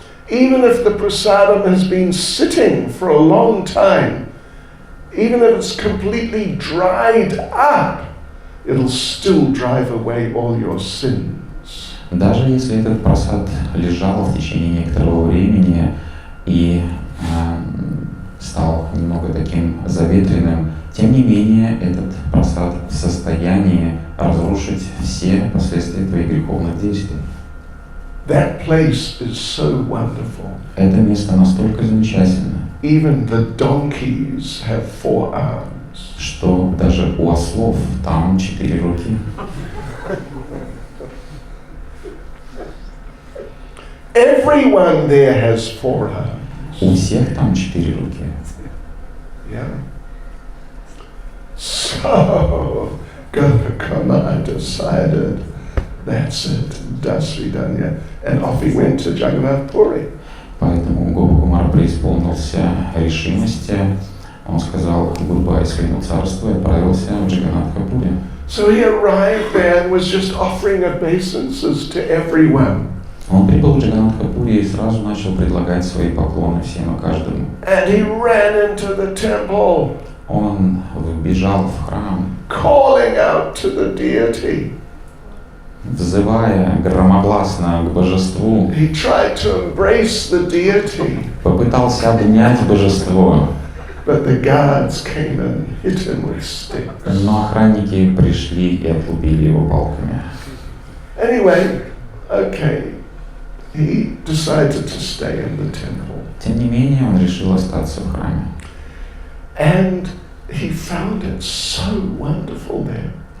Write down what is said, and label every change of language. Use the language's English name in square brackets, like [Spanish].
[English] Even if the prasadam has been sitting for a long time, even if it's completely dried up, it'll still drive away all your sins. [Russian] Даже если этот просад лежал в течение некоторого времени и стал немного таким заветренным, тем не менее этот просад в состоянии разрушить все последствия твоих греховных действий. [English] That place is so wonderful. [Russian] Это место настолько замечательно, [English] Even the donkeys have 4 arms. [Russian] Что даже у ослов там 4 руки. [English] Everyone there has 4 arms. [Russian] У всех там 4 руки. [English] Yeah. So, Gopakumar decided, that's it, [Russian] Dasvidanya, [English] and off he went to Jagannath Puri. [Russian] Поэтому Гопакумар Гопакумара преисполнился решимости. Он сказал [English] «гудбай» [Russian] своему царству и отправился в Джаганнатха-пури. [English] So he arrived there and was just offering obeisances to everyone. [Russian] Он прибыл в Джаганнатха-пури и сразу начал предлагать свои поклоны всем и каждому. [English] And he ran into the temple, [Russian] Он вбежал в храм, [English] calling out to the deity. [Russian] взывая громогласно к божеству. [English] He tried to embrace the deity, [Russian] Попытался обнять божество, [English] but the guards came and hit him with sticks. [Russian] но охранники пришли и отлупили его палками. [English] Anyway, okay, he decided to stay in the temple. [Russian] Тем не менее, он решил остаться в храме. [English] And he found it so wonderful there.